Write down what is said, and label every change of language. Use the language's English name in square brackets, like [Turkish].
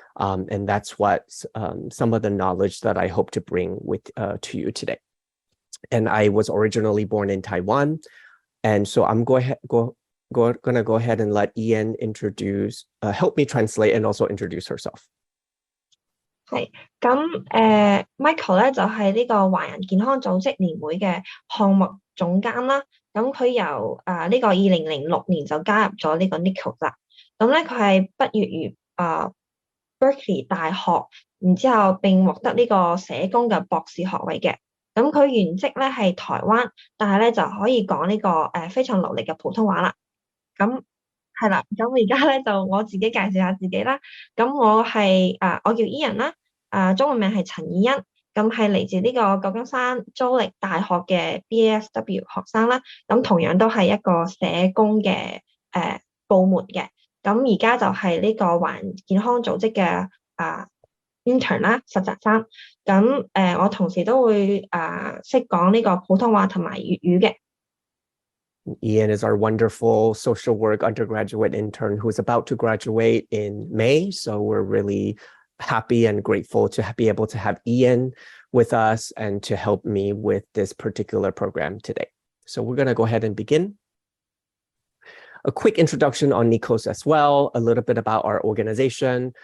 [English] And that's what some of the knowledge that I hope to bring to you today. And I was originally born in Taiwan. And so I'm going to go ahead and let Ian help me translate and also introduce herself. [Cantonese] 係咁Michael 咧就係呢個華人健康組織聯會嘅項目總監啦。咁佢由呢個2006年就加入咗呢個 NICOS 啦。咁咧佢係畢業於Berkeley 大學，然之後並獲得呢個社工嘅博士學位嘅。咁佢原職咧係台灣，但係咧就可以講呢個非常流利嘅普通話啦。咁係啦，咁而家咧就我自己介紹下自己啦。咁我係我叫 Ian 啦，中文名係陳以欣，咁係嚟自呢個舊金山州立大學嘅 BASW 學生啦。咁同樣都係一個社工嘅部門嘅。咁而家就係呢個華人健康組織嘅intern 啦，實習生。咁我同時都會識講呢個普通話同埋粵語嘅。 [English] Ian is our wonderful social work undergraduate intern who's about to graduate in May. So we're really happy and grateful to be able to have Ian with us and to help me with this particular program today. So we're going to go ahead and begin. A quick introduction on NICOS as well, a little bit about our organization.